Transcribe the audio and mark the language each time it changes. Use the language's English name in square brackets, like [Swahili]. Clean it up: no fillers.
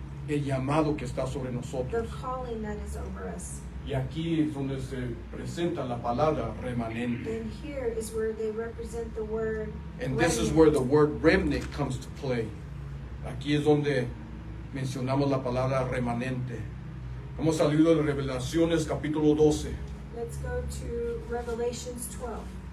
[Spanish] el llamado que está sobre [English] the [Spanish] nosotros. [English] calling that is over us. [Spanish] Y aquí es donde se presenta la palabra remanente. [English] And here is where they represent the word And this is remnant. where the word remnant comes to play. [Spanish] Aquí es donde mencionamos la palabra remanente. Hemos salido de Revelaciones capítulo 12. [English] Let's go to Revelations 12.